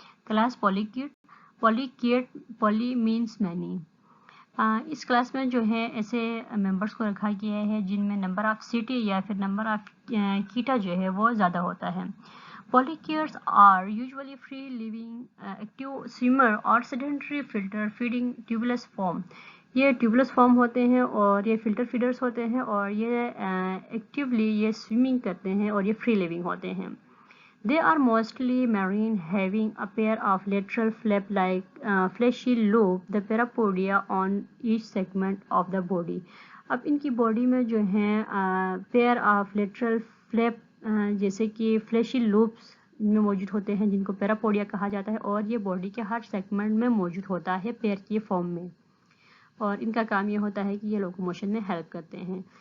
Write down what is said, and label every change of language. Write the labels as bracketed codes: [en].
[ur] Class پولیکیٹ پولی means many. اس class میں جو ہے ایسے ممبرس کو رکھا گیا ہے جن میں نمبر آف سٹی یا پھر نمبر آف کیٹا جو ہے وہ زیادہ ہوتا ہے. [en] Polychaetes are usually free-living, active swimmer or sedentary filter-feeding tubulous form. [ur] یہ ٹیوبلس فارم ہوتے ہیں اور یہ فلٹر فیڈرز ہوتے ہیں اور یہ ایکٹیولی یہ سوئمنگ کرتے ہیں اور یہ فری لیونگ ہوتے ہیں. [en] They are mostly marine, having a pair of lateral flap-like fleshy lobe, the parapodia on each segment of the body. [ur] اب ان کی باڈی میں جو ہیں [en] pair of lateral flap [ur] جیسے کہ فلیشی لوبس میں موجود ہوتے ہیں جن کو پیراپوڈیا کہا جاتا ہے اور یہ باڈی کے ہر سیگمنٹ میں موجود ہوتا ہے پیر کی فارم میں اور ان کا کام یہ ہوتا ہے کہ یہ لوکوموشن میں ہیلپ کرتے ہیں.